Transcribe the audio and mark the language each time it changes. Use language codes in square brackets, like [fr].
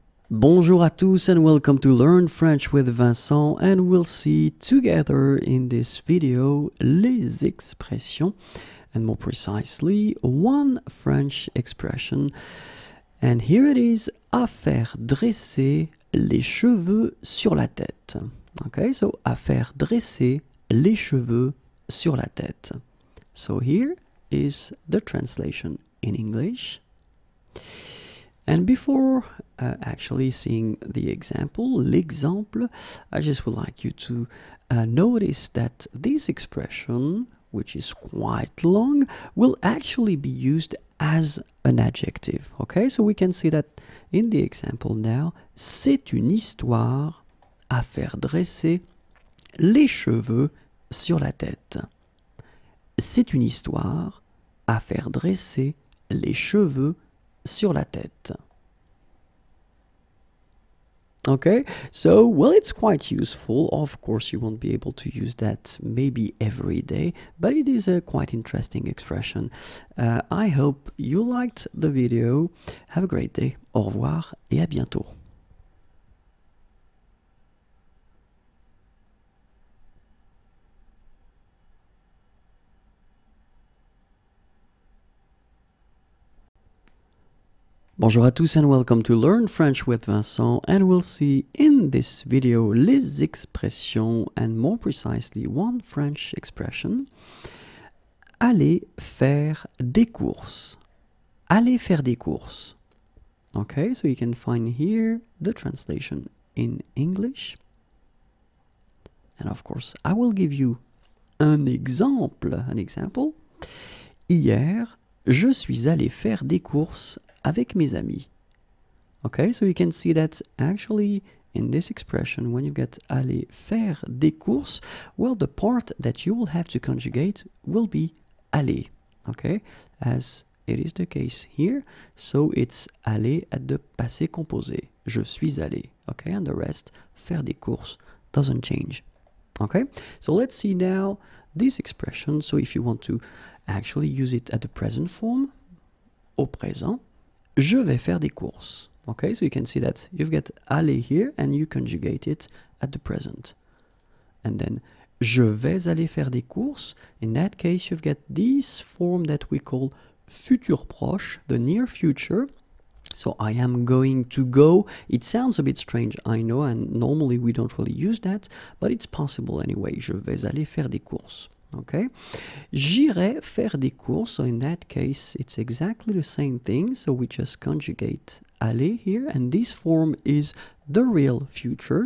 [fr] Bonjour à tous [en] and welcome to Learn French with Vincent, and we'll see together in this video [fr] les expressions, [en] and more precisely one French expression, and here it is, [fr] à faire dresser les cheveux sur la tête. [en] Okay, so [fr] à faire dresser les cheveux sur la tête. [en] So here is the translation in English. And before actually seeing the example, l'exemple, I just would like you to notice that this expression, which is quite long, will actually be used as an adjective. Okay, so we can see that in the example now, [fr] c'est une histoire à faire dresser les cheveux sur la tête. C'est une histoire à faire dresser les cheveux sur la tête. [en] Okay, so, well, it's quite useful. Of course, you won't be able to use that maybe every day, but it is a quite interesting expression. I hope you liked the video. Have a great day. [fr] Au revoir et à bientôt. Bonjour à tous [en] and welcome to Learn French with Vincent, and we'll see in this video [fr] les expressions [en] and more precisely one French expression. [fr] Aller faire des courses. Aller faire des courses. [en] Okay, so you can find here the translation in English. And of course, I will give you an example. [fr] Hier, je suis allé faire des courses avec mes amis. [en] Okay, so you can see that actually in this expression, when you get [fr] aller faire des courses, [en] well, the part that you will have to conjugate will be aller, okay, as it is the case here. So it's aller at the passé composé. [fr] Je suis allé, [en] okay, and the rest, faire des courses, doesn't change. Okay, so let's see now this expression. So if you want to actually use it at the present form, [fr] au présent, je vais faire des courses. [en] Okay, so you can see that you've got aller here and you conjugate it at the present. And then, [fr] je vais aller faire des courses. [en] In that case, you've got this form that we call futur proche, the near future. So I am going to go. It sounds a bit strange, I know, and normally we don't really use that, but it's possible anyway. [fr] Je vais aller faire des courses. [en] Okay, [fr] j'irai faire des courses. [en] So in that case, it's exactly the same thing. So we just conjugate aller here, and this form is the real future.